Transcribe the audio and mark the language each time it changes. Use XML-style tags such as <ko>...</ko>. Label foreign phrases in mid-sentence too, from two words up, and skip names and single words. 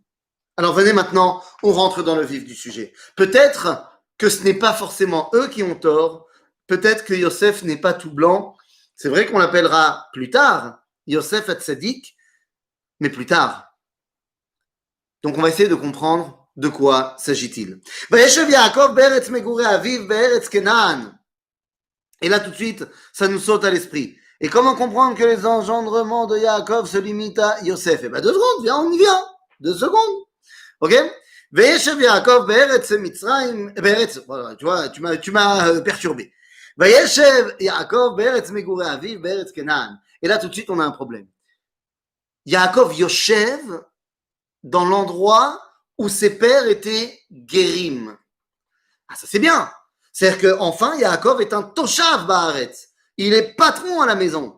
<fr>Alors venez maintenant, on rentre dans le vif du sujet. Peut-être que ce n'est pas forcément eux qui ont tort, peut-être que Yosef n'est pas tout blanc. C'est vrai qu'on l'appellera plus tard Yosef Hatzadik, mais plus tard. Donc on va essayer de comprendre de quoi s'agit-il.</fr> <he>וישב יעקב בארץ מגורי אביו בארץ כנען.</he> <fr>Et là tout de suite, ça nous saute à l'esprit. Et comment comprendre que les engendrements de Yaakov se limitent à Yosef? Eh bien 2 secondes, viens, on y vient. 2 secondes.</fr> <he>Ok? וישב יעקב בארץ מצרים בארץ,</he> <fr>voilà, tu vois, tu m'as perturbé.</fr> <he>וישב יעקב בארץ מגורי אביו בארץ כנען.</he> <fr>Et là tout de suite on a un problème.</fr> <he>יעקב יושב</he> <fr>dans l'endroit où ses pères étaient guérim. Ah, ça c'est bien. C'est-à-dire que enfin Yaakov est un</fr> <he>תושב בארץ.</he> <fr>Il est patron à la maison.</fr>